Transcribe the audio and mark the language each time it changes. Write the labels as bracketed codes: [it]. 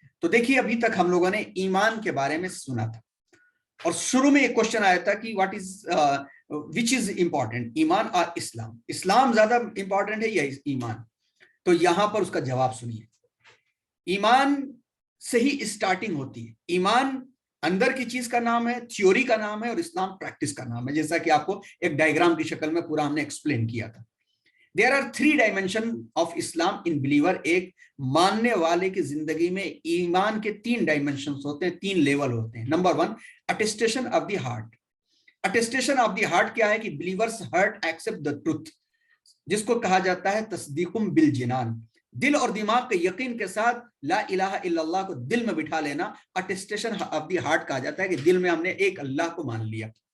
[ur] تو دیکھیے, ابھی تک ہم لوگوں نے ایمان کے بارے میں سنا تھا اور شروع میں ایک کوشچن آیا تھا کہ وچ از امپورٹنٹ, ایمان اور اسلام, اسلام زیادہ امپورٹنٹ ہے یا ایمان؟ تو یہاں پر اس کا جواب سنیے. ایمان سے ہی اسٹارٹنگ ہوتی ہے. ایمان اندر کی چیز کا نام ہے, تھیوری کا نام ہے, اور اسلام پریکٹس کا نام ہے, جیسا کہ آپ کو ایک ڈائیگرام کی شکل میں پورا ہم نے ایکسپلین کیا تھا. [en] There are 3 dimensions of Islam in believer. [ur] ایک ماننے والے کی زندگی میں ایمان کے 3 ڈائمنشنز ہوتے ہیں, 3 لیول ہوتے ہیں. [en] نمبر 1, attestation of the heart. attestation of the heart کیا ہے کہ believers heart accept the truth, جس کو کہا جاتا ہے تصدیقم بالجنان. [ur] دل اور دماغ کے یقین کے ساتھ لا الہ الا اللہ کو دل میں بٹھا لینا attestation of the heart کہا جاتا ہے, کہ دل میں ہم نے ایک اللہ کو مان لیا.